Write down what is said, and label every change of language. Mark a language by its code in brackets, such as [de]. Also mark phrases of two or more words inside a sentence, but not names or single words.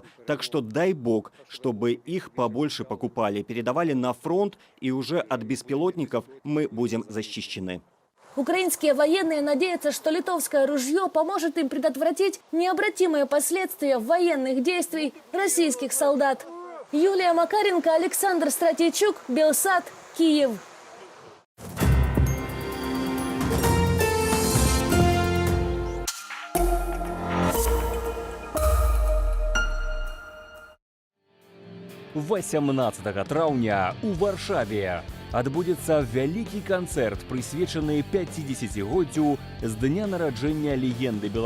[ru] Так что дай бог, чтобы их побольше покупали, передавали на фронт, и уже от беспилотников мы будем защищены. Украинские военные надеются, что литовское ружье поможет им предотвратить необратимые последствия военных действий российских солдат. Юлия Макаренко, Александр Стратейчук, Белсат, Киев. [be] – 18 траўня у Варшаве адбудзецца вялікі канцэрт, прысвечаны 50-годдзю з дня нараджэння легенды